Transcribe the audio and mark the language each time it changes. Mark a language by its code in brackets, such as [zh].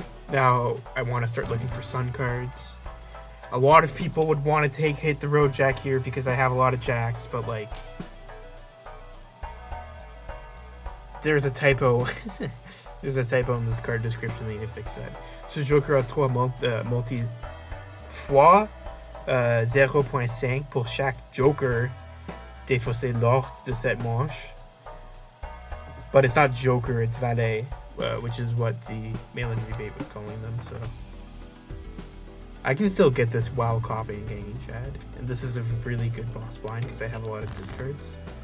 [en] Now, I want to start looking for sun cards. A lot of people would want to hit the road jack here because I have a lot of jacks, but like... There's a typo. There's a typo in this card description. They need to fix that. [fr] Ce joker a 3 multi fois 0.5 pour chaque joker défaussé lors de cette manche. [en] But it's not joker, it's valet, which is what the mail-in rebate was calling them. So I can still get this while copying Hanging Chad, and this is a really good boss blind because I have a lot of discards.